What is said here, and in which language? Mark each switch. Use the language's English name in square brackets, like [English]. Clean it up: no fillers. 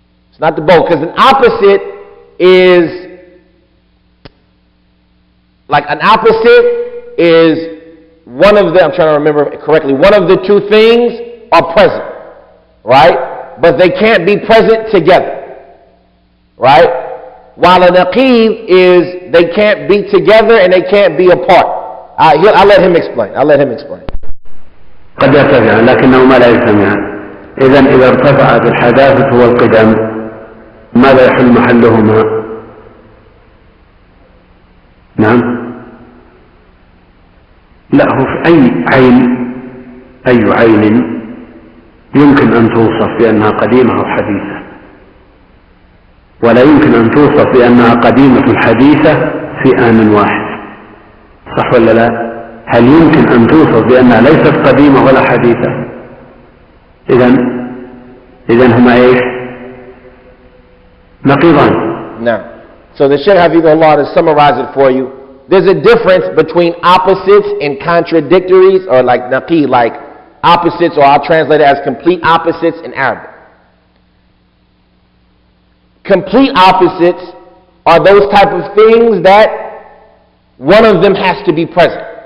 [English] It's not the both, because an opposite is, like an opposite is one of the, I'm trying to remember correctly, one of the two things are present, right? But they can't be present together, right? While an aqid is they can't be together and they can't be apart. I'll let him explain. [Arabic] قد يرتفعان لكنهما لا يجتمعان. إذن إذا ارتفعت الحداثة والقدم ماذا يحل محلهما؟ نعم، لا، هو في أي عين يمكن أن توصف بأنها قديمة أو حديثة، ولا يمكن أن توصف بأنها قديمة حديثة في آن واحد، صح ولا لا؟ هل يمكن أن توصف بأنها ليست قديمة ولا حديثة؟ إذن هما إيش؟ نقيضان. [English] Now, so the Shaykh Hafidhullah to summarize it for you, there's a difference between opposites and contradictories, or like naqid, like opposites, or I'll translate it as complete opposites in Arabic. Complete opposites are those type of things that one of them has to be present.